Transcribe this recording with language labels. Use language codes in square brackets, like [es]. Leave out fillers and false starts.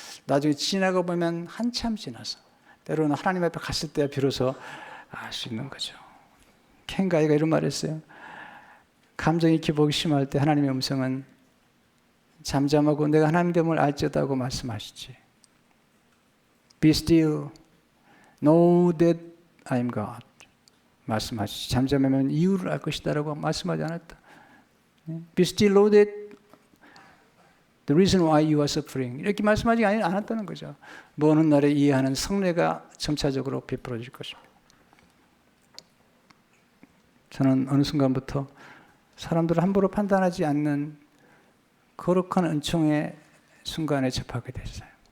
[ko] 나중에 지나가 보면 한참 지나서 때로는 하나님 앞에 갔을 때 비로소 알 수 있는 거죠. 켄 가이가 이런 말을 했어요. 감정이 기복이 심할 때 하나님의 음성은 잠잠하고 내가 하나님 됨을 알지어다고 말씀하시지. [en] Be still, know that I am God. [ko] 말씀하시지. 잠잠하면 이유를 알 것이다라고 말씀하지 않았다. [en] Be still, know that the reason why you are suffering. [ko] 이렇게 말씀하지 않았다는 거죠. 먼 날에 이해하는 성례가 점차적으로 베풀어질 것입니다. 저는 어느 순간부터 사람들을 함부로 판단하지 않는 거룩한 은총의 순간에 접하게 됐어요.